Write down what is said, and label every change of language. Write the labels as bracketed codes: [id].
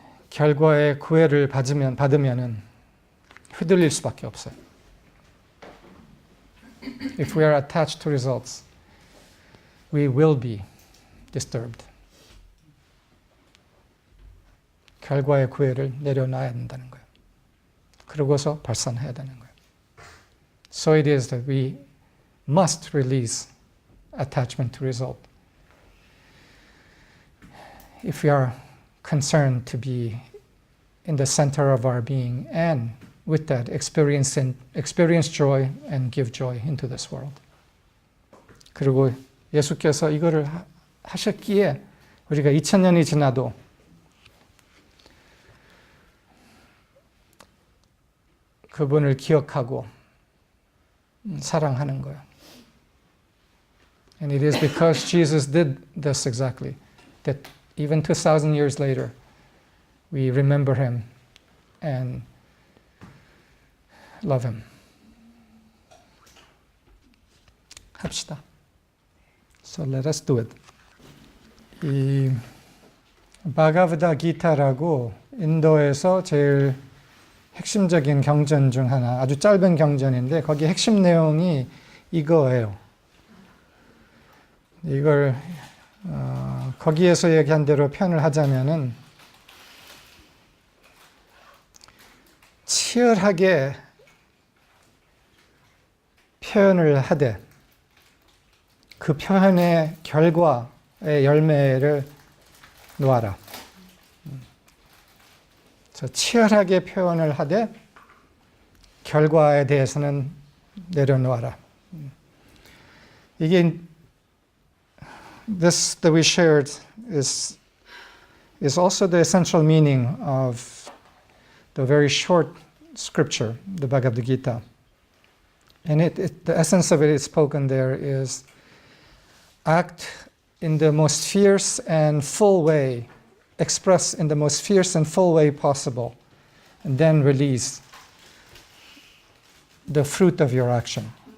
[ko] 결과의 구애를 받으면은 휘둘릴 수밖에 없어요. [en] If we are attached to results, we will be disturbed. [ko] 결과의 구애를 내려놔야 된다는 거예요. 그러고서 발산해야 되는 거예요. [en] So it is that we must release attachment to result. If we are concerned to be in the center of our being and with that experience joy and give joy into this world. [ko] 그리고 예수께서 이거를 하셨기에 우리가 2000년이 지나도 그분을 기억하고 사랑하는 거예요. [en] And it is because Jesus did this exactly that even 2,000 years later we remember him and love him. [ko] 합시다. [en] So let us do it. [ko] 이 바가바다 기타라고 인도에서 제일 핵심적인 경전 중 하나, 아주 짧은 경전인데 거기 핵심 내용이 이거예요. 이걸 거기에서 얘기한 대로 표현을 하자면은 치열하게 표현을 하되 그 표현의 결과의 열매를 놓아라. 치열하게 표현을 하되 결과에 대해서는 내려놓아라. 이게 [en] this that we shared is also the essential meaning of the very short scripture, the Bhagavad Gita. And the essence of it is spoken there is act in the most fierce and full way, express in the most fierce and full way possible, and then release the fruit of your action.